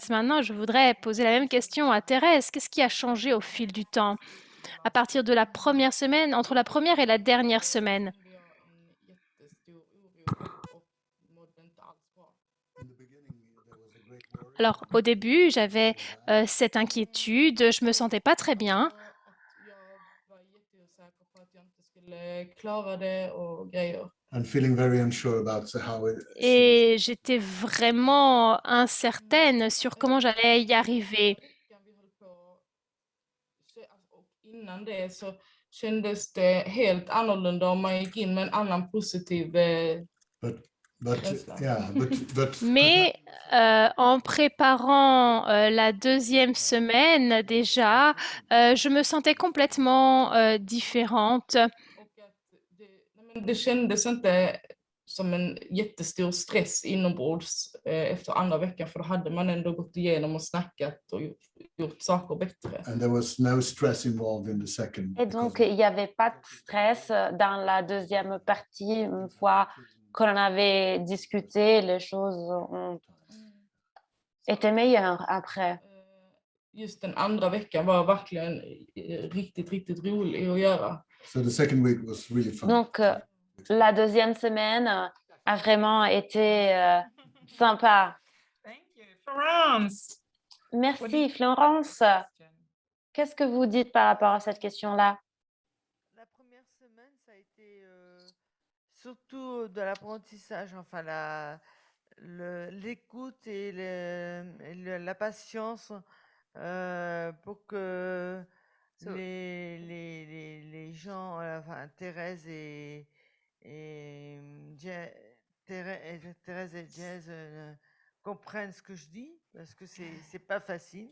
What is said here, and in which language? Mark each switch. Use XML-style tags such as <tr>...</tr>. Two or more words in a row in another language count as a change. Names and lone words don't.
<fr>Maintenant, je voudrais poser la même question à Thérèse. Qu'est-ce qui a changé au fil du temps, à partir de la première semaine, entre la première et la dernière semaine? Alors, au début, j'avais cette inquiétude, je me sentais pas très bien.</fr> <en>And feeling very unsure about how it.</en> <fr>Et j'étais vraiment incertaine sur comment j'allais y arriver.</fr> <sv>Innan det så kändes det helt annorlunda om man gick in med en annan positiv känsla.</sv> <fr>Mais en préparant la deuxième semaine déjà, je me sentais complètement différente.</fr> <sv>Det kändes inte som en jättestor stress inombords efter andra veckan, för då hade man ändå gått igenom och snackat och gjort saker bättre.</sv> <en>And there was no stress involved in the second.</en> <fr>Et donc, il n'y avait pas de stress dans la deuxième partie. Une fois qu'on avait discuté, les choses ont été meilleures après.</fr> <sv>Just den andra veckan var verkligen riktigt rolig att göra.</sv> <en>So the second week was really fun.</en> <fr>Donc, la deuxième semaine a vraiment été sympa. Florence. Merci, Florence. Qu'est-ce que vous dites par rapport à cette question-là? La première semaine, ça a été surtout de l'apprentissage, enfin l'écoute et la patience pour que les gens, enfin Thérèse et Thérèse et Jazz comprennent ce que je dis, parce que c'est pas facile.</fr>